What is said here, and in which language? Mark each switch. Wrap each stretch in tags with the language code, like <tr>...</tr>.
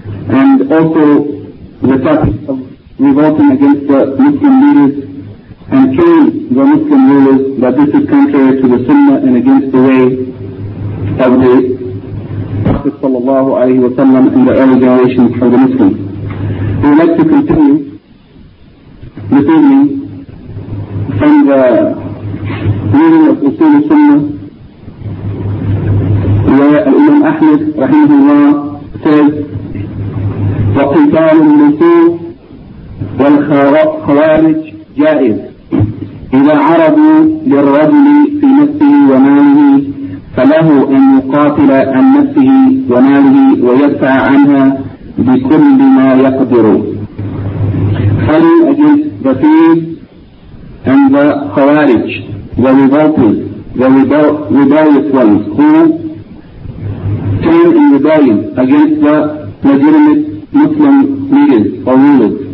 <en>and also the topic of revolting against the Muslim leaders and killing the Muslim rulers, that this is contrary to the Sunnah and against the way of the Prophet sallallahu alayhi wa sallam and the early generations of the Muslims. We would like to continue this evening from the reading of Usul al-Sunnah, where Imam Ahmad rahimahullah says,</en> <ar>وَقِتَالُ النُّفُوسِ وَالْخَوَارِجِ جَائِزٌ إِذَا عَرَضُوا لِلرَّجُلِ فِي نَفْسِهِ وَمَالِهِ فَلَهُ أَنْ يُقَاتِلَ عَنْ نَفْسِهِ وَمَالِهِ وَيَدْفَعَ عَنْهَا بكل ما يقدروا.</ar> <en>Fighting against the thieves and the khawarij, the revolters, the rebellious ones who turn in rebellion against the legitimate Muslim leaders or rulers.</en>